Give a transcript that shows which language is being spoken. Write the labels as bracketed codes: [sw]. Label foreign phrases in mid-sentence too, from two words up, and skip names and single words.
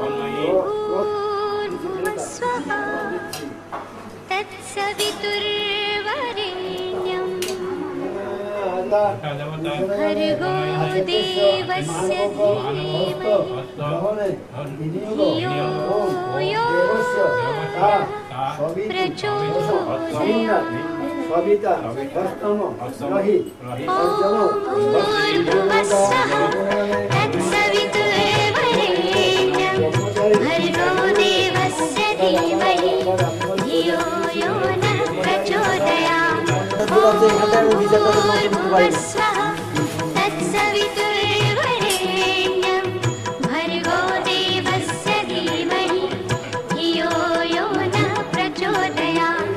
[sa] तत्सवितुर्वरेण्यं भर्गो देवस्य धीमहि धियो यो प्रचोदयात्। [bn] সবিতা অষ্টম রহি পঞ্চম [sa] तत्सवितुर्वरेण्यं भर्गो देवस्य धीमहि धियो यो नः प्रचोदयात्। भूर्भुवस्सुवः तत्सवितुर्वरेण्यं भर्गो देवस्य धीमहि धियो यो नः प्रचोदयात्।